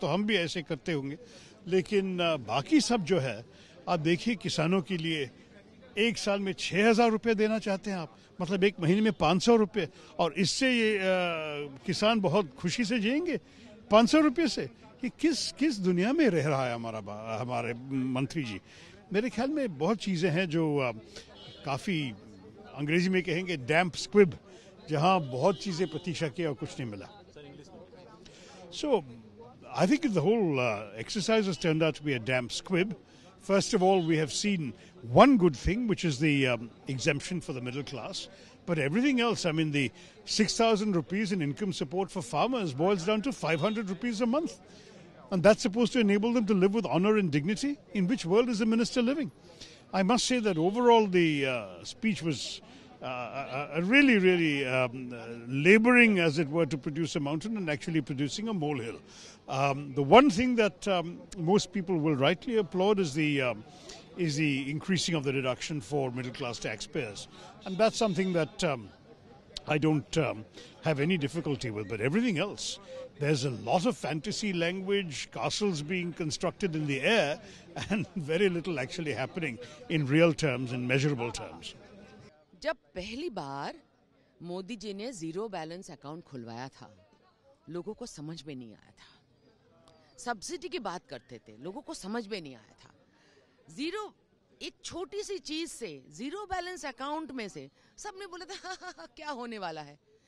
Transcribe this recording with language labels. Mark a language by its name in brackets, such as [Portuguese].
[Hindi] हम भी ऐसे करते होंगे। लेकिन बाकी सब जो है, आप देखिए, किसानों के लिए एक साल में 6,000 रुपये देना चाहते हैं आप, मतलब एक महीने में 500 रुपये, और इससे ये किसान बहुत खुशी से जिएंगे 500 रुपये से। कि किस दुनिया में रह रहा है हमारे मंत्री जी। मेरे ख्याल में बहुत चीज़ें हैं जो काफ़ी, अंग्रेजी में कहेंगे डैम्प स्क्विब, जहाँ बहुत चीज़ें प्रतीक्षा की और कुछ नहीं मिला। [English] So I think the whole exercise has turned out to be a damp squib. First of all, we have seen one good thing, which is the exemption for the middle class. But everything else, I mean, the 6,000 rupees in income support for farmers boils down to 500 rupees a month. And that's supposed to enable them to live with honor and dignity. In which world is the minister living? I must say that overall the speech was really laboring, as it were, to produce a mountain and actually producing a molehill. The one thing that most people will rightly applaud is the increasing of the deduction for middle-class taxpayers. And that's something that I don't have any difficulty with. But everything else, there's a lot of fantasy language, castles being constructed in the air, and very little actually happening in real terms, in measurable terms. [Hindi] जब पहली बार मोदी जी ने zero balance account खुलवाया था, लोगों को समझ में नहीं आया था। सब्सिडी की बात करते थे, लोगों को समझ में नहीं आया था। जीरो, एक छोटी सी चीज से, जीरो बैलेंस अकाउंट में से सबने बोला था हाँ, क्या होने वाला है।